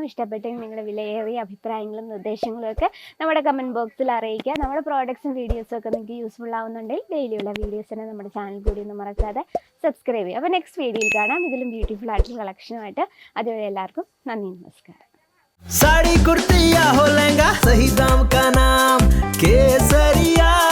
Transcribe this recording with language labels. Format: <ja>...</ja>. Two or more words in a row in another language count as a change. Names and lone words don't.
<ml>ഇഷ്ടപ്പെട്ടെങ്കിൽ നിങ്ങളുടെ വിലയേറിയ അഭിപ്രായങ്ങളും നിർദ്ദേശങ്ങളും ഒക്കെ നമ്മുടെ</ml> <en>comment box</en> <ml>അറിയിക്കുക. നമ്മുടെ പ്രോഡക്ട്സും വീഡിയോസും ഒക്കെ നിങ്ങൾക്ക് യൂസ്ഫുൾ ആവുന്നുണ്ടെങ്കിൽ ഡെയിലിയുള്ള വീഡിയോസിനെ നമ്മുടെ ചാനൽ കൂടി ഒന്ന് മറക്കാതെ സബ്സ്ക്രൈബ് ചെയ്യുക. അപ്പോൾ</ml> <en>next video</en> <ml>കാണാം ഇതിലും ബ്യൂട്ടിഫുൾ ആയിട്ടുള്ള കളക്ഷനുമായിട്ട്. അതുവരെ എല്ലാവർക്കും നന്ദി, നമസ്കാരം.</ml> <hi>साड़ी कुर्ती या हो लहंगा, सही दाम का नाम केसरिया।</hi>